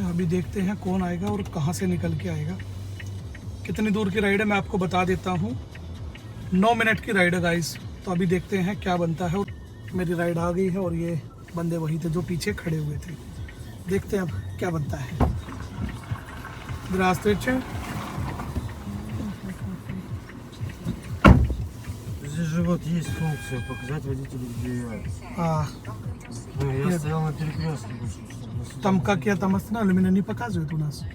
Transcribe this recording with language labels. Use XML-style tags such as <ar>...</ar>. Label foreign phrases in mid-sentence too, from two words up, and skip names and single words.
<hi>अभी देखते हैं कौन आएगा और कहाँ से निकल के आएगा। कितनी दूर की राइड है मैं आपको बता देता हूँ। 9 मिनट की राइड है गाइस। तो अभी देखते हैं क्या बनता है। मेरी राइड आ गई है और ये बंदे वही थे जो पीछे खड़े हुए थे। देखते हैं अब क्या बनता है।</hi> <ru>Здравствуйте. Здесь же вот есть функция показать водителю, где я. Ну, я Нет. стоял на перекрестке. Там как я там останавливаю, меня не показывает у нас.</ru>